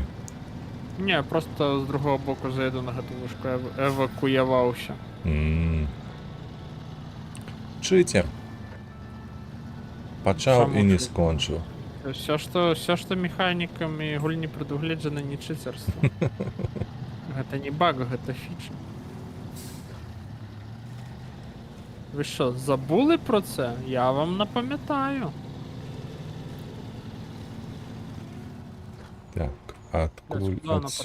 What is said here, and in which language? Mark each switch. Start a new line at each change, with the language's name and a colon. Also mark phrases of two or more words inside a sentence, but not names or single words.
Belarusian: Не, просто з другого боку заеду на гэту вышку, эвакуяваўся. Чытер. Пачаў Чаму і не чытер? скончыў. Все, што механікамі гульні прадугледжана, не чыцерства. Гэта не баг, гэта фіча.
Ukrainian: Ви що, забули про це? Я вам напам'ятаю.
Belarusian: Так, адкуль
Ukrainian: Куди вона
Belarusian: адсюль?